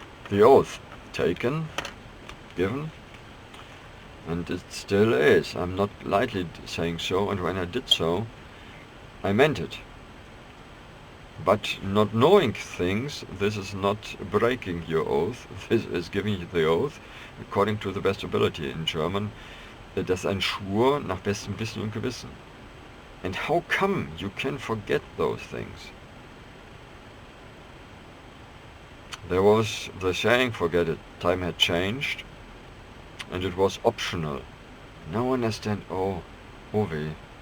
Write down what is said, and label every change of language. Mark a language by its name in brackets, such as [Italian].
[English] The oath taken, given, and it still is. I'm not lightly saying so, and when I did so, I meant it. But not knowing things, this is not breaking your oath, this is giving you the oath according to the best ability. In German, [German] das ist ein Schwur nach bestem Wissen und Gewissen. [English] And how come you can forget those things? There was the saying, forget it, time had changed, and it was optional. Now I understand, oh weh.